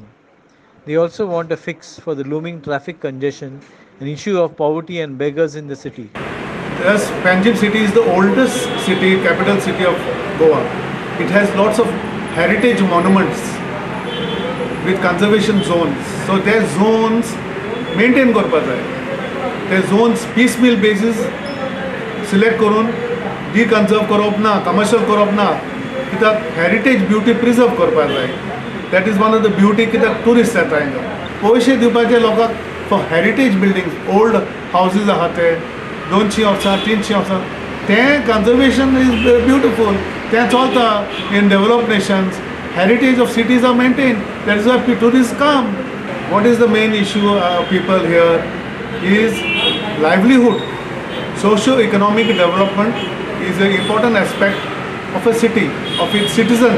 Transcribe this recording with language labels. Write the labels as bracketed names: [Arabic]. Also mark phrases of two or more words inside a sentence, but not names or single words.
[English] They also want a fix for the looming traffic congestion, an issue of poverty and beggars in the city. Yes, Panjim city is the oldest city, capital city of Goa. It has lots of heritage monuments with conservation zones. So their zones maintain [Konkani] करपाक जाय. [English] Their zones piecemeal basis select करून deconserve [Konkani] करप ना, [English] commercial [Konkani] करप ना, कित्याक [English] heritage beauty preserve [Konkani] करपाक जाय. [English] That is one of the beauty [Konkani] कित्याक tourists येता हिंगा. पयशे दिवपाचे लोकांक [English] for heritage buildings, old houses [Konkani] आहात ते 200 वर्सां 300 वर्सां, तें [English] conservation is beautiful. [Konkani] तें चलता [English] in developed nations. Heritage of cities are maintained. That is why tourists come. What is the main issue of people here is livelihood. Socio-economic development is an important aspect of a city, of its citizens.